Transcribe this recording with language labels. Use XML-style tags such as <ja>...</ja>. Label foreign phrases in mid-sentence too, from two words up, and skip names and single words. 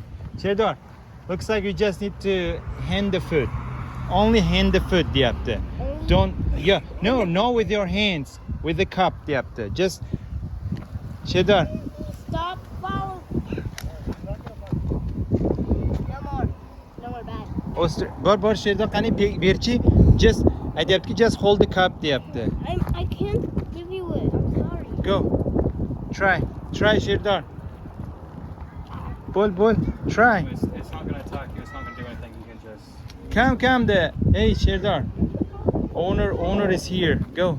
<en>Shedar, looks like you just need to hand the food. Only hand the food, deyapti. Don't, yeah, no with your hands, with the cup, deyapti. Just, Shedar. Stop following. No more bad.</en> <uz>Bor Shedar, qani berchi.</uz> <en>Just, aytayaptiki, just hold the cup, deyapti. I can't give you it. I'm sorry. Go. Try, Shedar. Bol, try. It's not going to attack you. It's not going to do anything. You can just. Come there. Hey, Shedar. Owner is here. Go.</en>